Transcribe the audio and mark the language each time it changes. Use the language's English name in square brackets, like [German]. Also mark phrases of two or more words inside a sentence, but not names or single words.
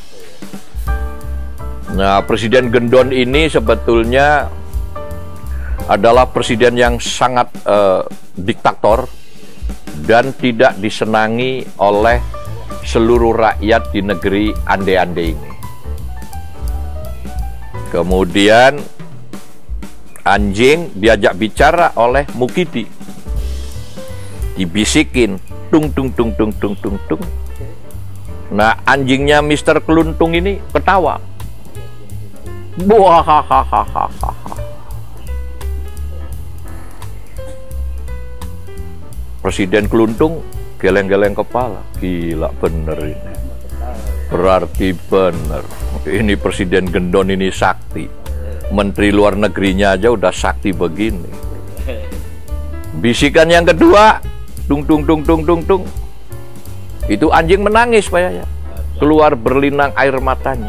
[Indonesian] Nah, Presiden Gendon ini sebetulnya adalah presiden yang sangat diktator dan tidak disenangi oleh seluruh rakyat di negeri ande-ande ini. Kemudian anjing diajak bicara oleh Mukidi, dibisikin tung tung tung tung tung tung tung. Nah, anjingnya Mr. Keluntung ini ketawa. Buahahaha. Presiden Keluntung geleng-geleng kepala. Gila bener ini. Berarti bener. Ini Presiden Gendon ini sakti. Menteri luar negerinya aja udah sakti begini. Bisikan yang kedua, tung tung tung tung tung tung. Itu anjing menangis Pak Yaya. Keluar berlinang air matanya.